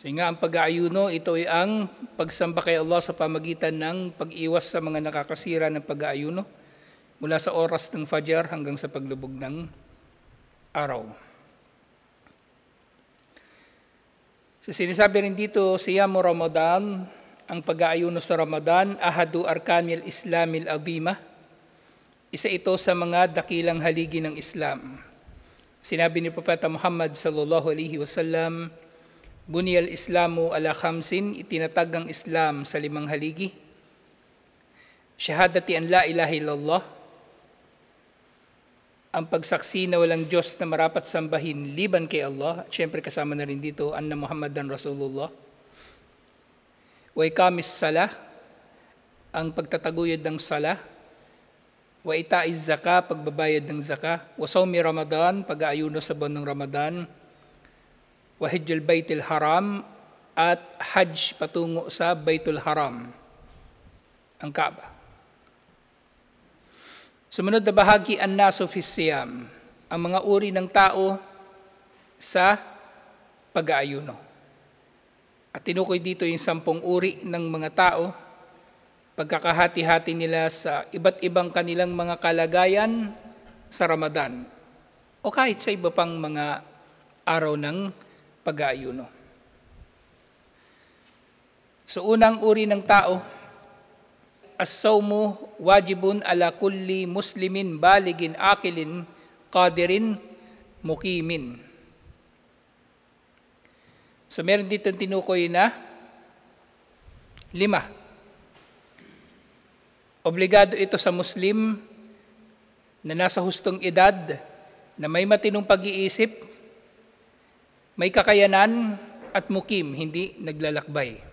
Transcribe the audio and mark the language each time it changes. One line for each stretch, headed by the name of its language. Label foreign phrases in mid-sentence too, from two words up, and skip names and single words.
Filipino: So nga, ang pag-aayuno, ito ay ang pagsamba kay Allah sa pamagitan ng pag-iwas sa mga nakakasira ng pag-aayuno mula sa oras ng Fajr hanggang sa paglubog ng araw. So sinasabi rin dito,
Arabic: صيام رمضان,
Filipino: ang pag-aayuno sa Ramadan,
Arabic: أحد أركان الإسلام العظيمة.
Filipino: Isa ito sa mga dakilang haligi ng Islam. Sinabi ni Propeta Muhammad sallallahu alaihi wasallam,
Arabic: بني الإسلام على خمس,
Filipino: itinatag ang Islam sa 5 haligi.
Arabic: شهادة أن لا إله إلا الله,
Filipino: ang pagsaksi na walang Diyos na marapat sambahin liban kay Allah, at syempre kasama na rin dito,
Arabic: أن محمدا رسول الله. وإقام الصلاة,
Filipino: ang pagtataguyod ng salah.
Arabic: وإيتاء الزكاة,
Filipino: pagbabayad ng zaka.
Arabic: وصوم رمضان,
Filipino: pag-aayuno sa buwan ng Ramadan.
Arabic: وحج البيت الحرام,
Filipino: at hajj patungo sa Baitul Haram, ang Kaaba. Sumunod na bahagi,
Arabic: الناس في الصيام,
Filipino: ang mga uri ng tao sa pag-aayuno. At tinukoy dito yung 10 uri ng mga tao, pagkakahati-hati nila sa iba't ibang kanilang mga kalagayan sa Ramadan o kahit sa iba pang mga araw ng pag-aayuno. So unang uri ng tao,
Arabic: الصوم واجب على كل مسلم بالغ عاقل قادر مقيم.
Filipino: So meron dito tinukoy na 5. Obligado ito sa Muslim na nasa hustong edad, na may matinong pag-iisip, may kakayanan at mukim, hindi naglalakbay.